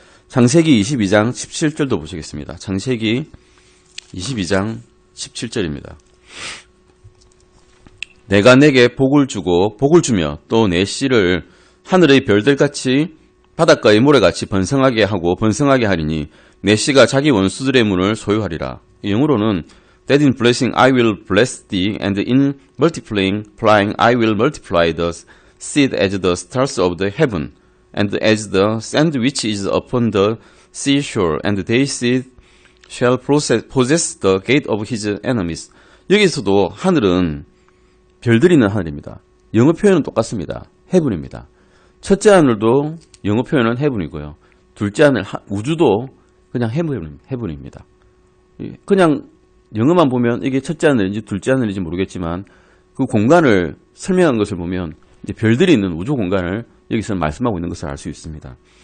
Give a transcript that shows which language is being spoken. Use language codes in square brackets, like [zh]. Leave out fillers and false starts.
[ko] 창세기 22장 17절도 보시겠습니다. 창세기 22장 17절입니다. 내가 내게 복을 주고 복을 주며 또 내 씨를 하늘의 별들같이 바닷가의 모래같이 번성하게 하고 번성하게 하리니 내 씨가 자기 원수들의 문을 소유하리라. 영어로는 [en] That in blessing I will bless thee, and in multiplying I will multiply the seed as the stars of the heaven, and as the sand which is upon the seashore, and thy seed shall possess the gate of his enemies. [ko] 여기서도 하늘은 별들이 있는 하늘입니다. 영어 표현은 똑같습니다. heaven입니다. 첫째 하늘도 영어 표현은 heaven이고요. 둘째 하늘 우주도 그냥 heaven입니다. 그냥 영어만 보면 이게 첫째 하늘인지 둘째 하늘인지 모르겠지만 그 공간을 설명한 것을 보면 이제 별들이 있는 우주 공간을 여기서 말씀하고 있는 것을 알 수 있습니다.